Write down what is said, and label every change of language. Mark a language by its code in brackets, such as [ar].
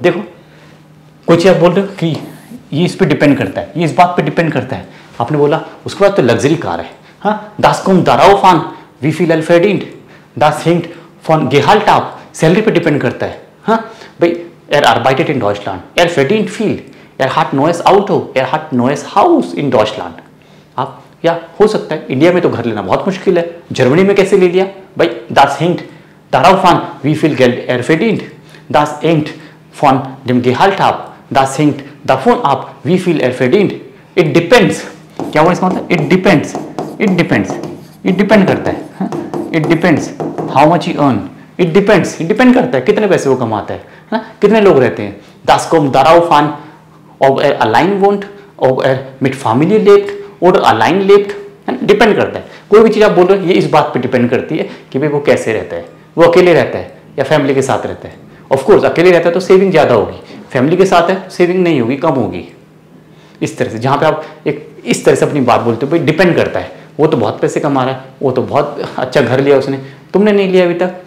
[hi] देखो कोई चीज़ आप बोल रहे हो कि ये इस पर डिपेंड करता है, ये इस बात पर डिपेंड करता है, आपने बोला उसके बाद तो लग्जरी कार है. हाँ, [de] das kommt darauf an, wie viel er verdient. Das hängt von Gehalt ab, [hi] salary पे डिपेंड करता है. हाँ भाई, [de] er arbeitet in Deutschland, er verdient viel, er hat neues Auto, er hat neues Haus in Deutschland. [hi] आप या हो सकता है इंडिया में तो घर लेना बहुत मुश्किल है, जर्मनी में कैसे ले लिया भाई. [de] Das hängt darauf an, wie viel Geld er verdient. Das hängt von dem Gehalt ab. Das hängt davon ab, wie viel er verdient. [en] It depends. [hi] क्या हुआ इसका मतलब? [en] It depends. It depends. It depend [hi] करता है. [en] It depends how much he earn. It depends. It depend [hi] करता है कितने पैसे वो कमाता है, ना कितने लोग रहते हैं. [de] Das kommt darauf an, ob er allein wohnt, ob er mit Familie lebt oder allein lebt. [hi] Depend करता है. कोई भी चीज़ आप बोल रहे हो ये इस बात पे डिपेंड करती है कि भाई वो कैसे रहता है, वो अकेले रहता है या फैमिली के साथ रहता है. ऑफ कोर्स अकेले रहता है तो सेविंग ज़्यादा होगी, फैमिली के साथ है सेविंग नहीं होगी, कम होगी. इस तरह से जहाँ पे आप एक इस तरह से अपनी बात बोलते हो भाई डिपेंड करता है. वो तो बहुत पैसे कमा रहा है, वो तो बहुत अच्छा घर लिया उसने, तुमने नहीं लिया अभी तक,